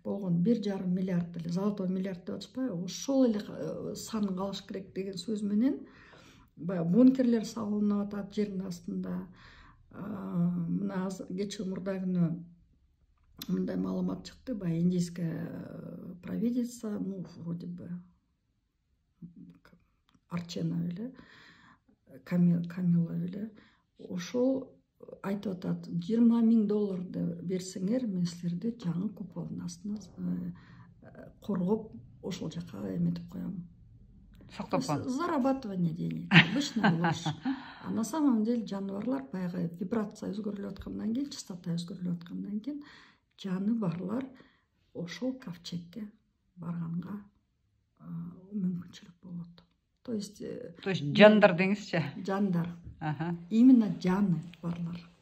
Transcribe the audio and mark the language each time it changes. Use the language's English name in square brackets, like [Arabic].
[Kyrgyz] Болгон 1,5 миллиард деле, золотой миллиард деп атышпайбы? Ошол эле сан калыш керек деген сөз менен баягы бункерлер салынып атат жердин астында. Мына кечээ мурда күнү мындай маалымат чыкты, баягы [Russian] индийская провидица, вроде бы [Kyrgyz] Арчена беле, Камила беле, ошол айтып атат, $20,000 берсеңер, мен силерди жаңы куполдун астына коргоп, ошол жака эметип коем. [Russian] Зарабатывание денег, обычная ложь. [Kyrgyz] А на самом деле жаныбарлар баягы вибрация өзгөрүлүп аткандан кийин, частота өзгөрүлүп аткандан кийин жаны барлар ошол ковчегге барганга мүмкүнчүлүк болот. [Russian] То есть [Kyrgyz] жандар деңизчи? Жандар. Именно жаны барлар.